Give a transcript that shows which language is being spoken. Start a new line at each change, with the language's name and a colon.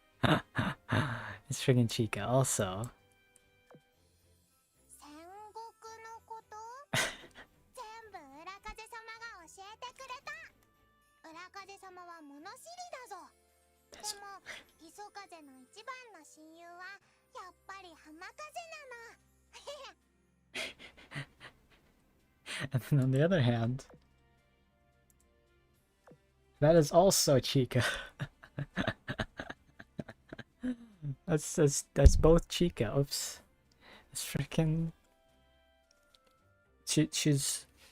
English: It's freaking Chica also.
Japanese: 戦国のこと全部裏風様が教えてくれた。裏風様は物知りだぞ。でも磯風の一番の親友はやっぱり浜風なの。
English: And then on the other hand, that is also Chica. that's both Chica. Oops. It's freaking. She's.